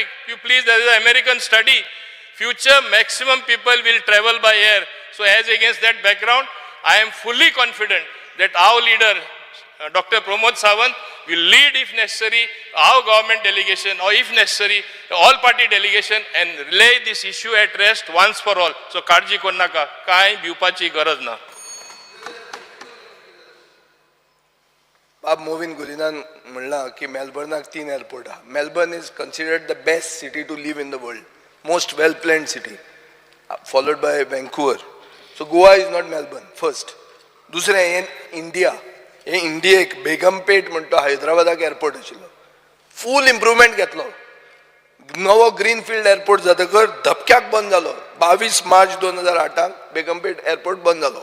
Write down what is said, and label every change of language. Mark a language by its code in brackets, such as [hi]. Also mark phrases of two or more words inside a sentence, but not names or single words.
[en] You please, there is an American study. Future maximum people will travel by air. So as against that background, I am fully confident that our leader, Dr. Pramod Sawant, will lead if necessary our government delegation, or if necessary all party delegation, and lay this issue at rest once for all. [kok] So [mr] काळजी करू नका, [kok] काय भिवपाची गरज ना. बाब मोविन गुलिनान म्हणला की मेलबर्नाक 3 एअरपोर्ट आहा. [en] Melbourne is considered the best city to live in the world, most well planned city, followed by Vancouver. [kok] सो [en] Goa is not Melbourne first. [kok] दुसरें हे इंडियेक बेगमपेट म्हणटा हैदराबादाक एअरपोर्ट आशिल्लो, [en] full improvement [kok] घेतलो. नवो ग्रीनफिल्ड एअरपोर्ट जातकर धपक्याक बंद जालो. 22 मार्च 2008 बेगमपेट एअरपोर्ट बंद जालो.